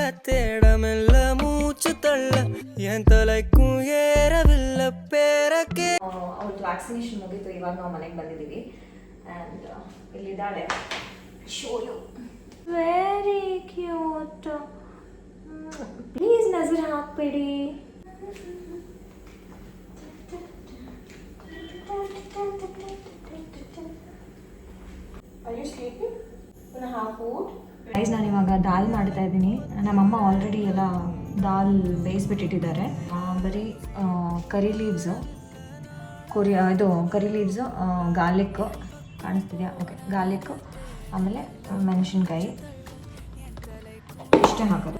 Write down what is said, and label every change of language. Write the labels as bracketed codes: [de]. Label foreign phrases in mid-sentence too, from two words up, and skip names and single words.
[ta] தேட மெல்ல மூச்சு தள்ள என் தலைக்கும் ஏறவில்லை பேரக்கே. [kn] ಅವ್ರದ್ದು ವ್ಯಾಕ್ಸಿನೇಷನ್ ಮುಗೀತು. ಇವಾಗ ನಾವು ಮನೆಗೆ ಬಂದಿದ್ದೀವಿ. ಆ್ಯಂಡ್ ಇಲ್ಲಿದ್ದಾಳೆ. [en] Show you. Very cute. [kn] ಪ್ಲೀಸ್ ನಜರ್ ಹಾಕ್ಬೇಡಿ. [en] Are you sleeping? Wanna have food? [kn] ಗೈಸ್, ನಾನು ಇವಾಗ ದಾಲ್ ಮಾಡ್ತಾ ಇದ್ದೀನಿ. ನಮ್ಮಮ್ಮ ಆಲ್ರೆಡಿ ಎಲ್ಲ ದಾಲ್ ಬೇಯಿಸ್ಬಿಟ್ಟಿಟ್ಟಿದ್ದಾರೆ. ಬರೀ [en] curry leaves, curry leaves, garlic [kn] ಕಾಣಿಸ್ತಿದೆಯಾ? [en] Okay, garlic, [kn] ಆಮೇಲೆ ಮೆಣಸಿನ್ಕಾಯಿ ಇಷ್ಟೇ ಹಾಕೋದು.